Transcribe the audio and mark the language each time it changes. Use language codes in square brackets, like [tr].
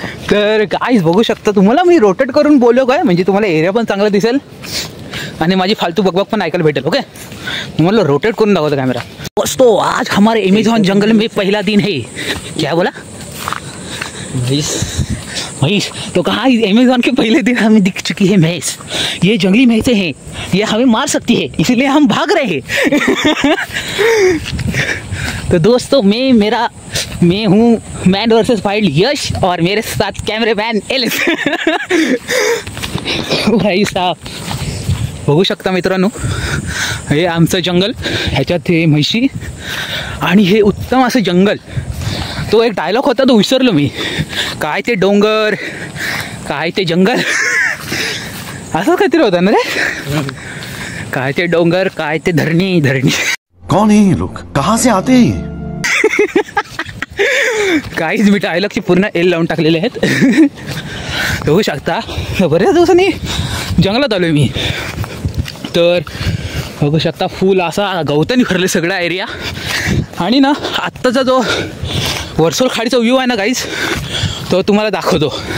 [mr] तर गाईज बघू शकता, तुम्हाला मी रोटेट करून बोललो काय म्हणजे तुम्हाला एरिया पण चांगला दिसेल आणि माझी फालतू बकबक पण ऐकायला भेटेल. ओके, तुम्हाला रोटेट करून दाखवतो कॅमेरा. [hi] दोस्तों आज हमारे अमेज़न जंगल में पहला दिन है. क्या बोला भैंस? तो कहा अमेज़न के पहले दिन हमें दिख चुकी है भैंस. ये जंगली भैंसें हैं, ये हमें मार सकती है, इसलिए हम भाग रहे हैं. तो दोस्तों मैं हूँ मैन वर्सेस वाइल्ड यश और मेरे साथ कैमरामैन एलिस. [mr] भाई साहब बघू शकता मित्रांनो, हे आमचं जंगल, ह्याच्यात हे म्हशी आणि हे उत्तम असं जंगल. तो एक डायलॉग होता तो विसरलो मी, काय ते डोंगर काय ते जंगल असं काहीतरी होतं ना रे. काय ते डोंगर काय ते धरणी. [hi] कौन है ये लोग, कहाँ से आते हैं? [mr] काहीच मी डायलॉगची पूर्ण एल लावून टाकलेले आहेत. बघू शकता बऱ्याच दिवसांनी जंगलात आलो मी. तर बघू शकता फुल असा गवतानी भरले सगळा एरिया. आणि ना आत्ताचा जो वर्सोल खाडीचा व्ह्यू आहे ना गाईज, तो तुम्हाला दाखवतो.